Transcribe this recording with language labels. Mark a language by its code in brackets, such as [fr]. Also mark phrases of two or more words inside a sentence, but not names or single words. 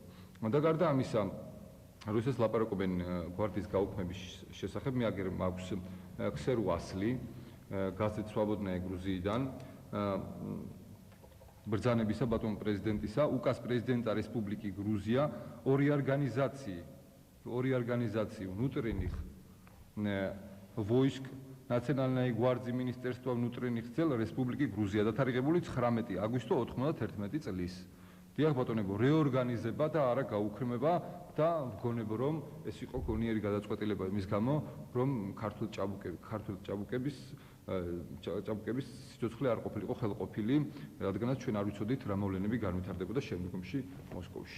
[ka] და გარდა ამისა, როდესაც ლაპარაკობენ გვარდიის გაუქმების შესახებ, მე აგერ მაქვს ქსერუ ასლი, გაზეთ სვაბოდნაია გრუზიიდან, ბრძანებისა ბატონ პრეზიდენტისა, [ru] указ президента республики Грузия, [ka] ორი ორგანიზაცია, [ru] внутренних войск, Национальной гвардии Министерства внутренних дел Республики Грузия, [ka] დათარიღებული 19 აგვისტო 91 წლის. დიახ ბატონებო, რეორგანიზება და არა გაუქმება და ვგონებ რომ ეს იყო გონიერი გადაწყვეტილება იმის გამო, რომ ქართულ ჭაბუკების სიცოცხლე არ ყოფილიყო ხელყოფილი, რადგანაც ჩვენ არ ვიცოდით რა მოვლენები განვითარდებოდა შემდგომში მოსკოვში.